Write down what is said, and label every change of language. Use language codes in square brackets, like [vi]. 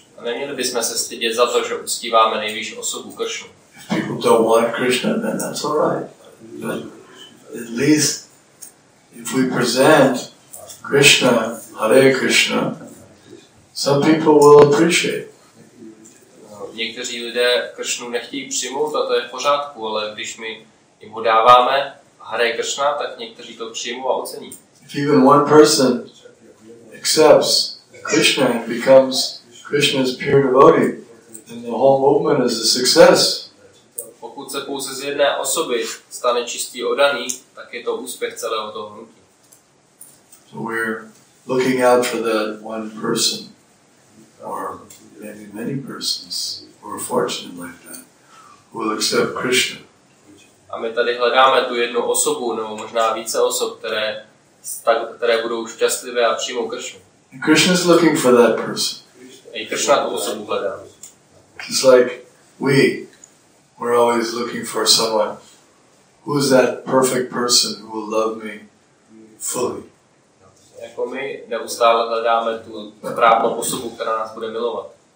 [cs] A neměli bychom se stydět za to, že uctíváme nejvyšší osobu Krishnu. [en] If people don't want Krishna, then that's all right. But at least if we present Krishna, Hare Krishna, some people will appreciate. [cs] Někteří lidé Krishnu nechtějí přijmout a to je v pořádku, ale když my jim ho dáváme Hare Krishna, tak někteří to přijmou a ocení. [en] If even one person accepts Krishna and becomes Krishna's pure devotee, then the whole movement is a success. [cs] Pokud se pouze z jedné osoby stane čistý oddaný, tak je to úspěch celého toho hnutí. [en] So we're looking out for that one person, or maybe many persons who are fortunate like that, who will accept Krishna. [cs] A my tady hledáme tu jednu osobu, nebo možná více osob, které budou šťastlivé a přijmou Krishnu. [en] And Krishna is looking for that person. [cs] I Krishna tu osobu hledá. [en] It's like we're always looking for someone. Who is that perfect person who will love me fully? [cs] Jako my neustále hledáme tu správnou osobu, která nás bude milovat.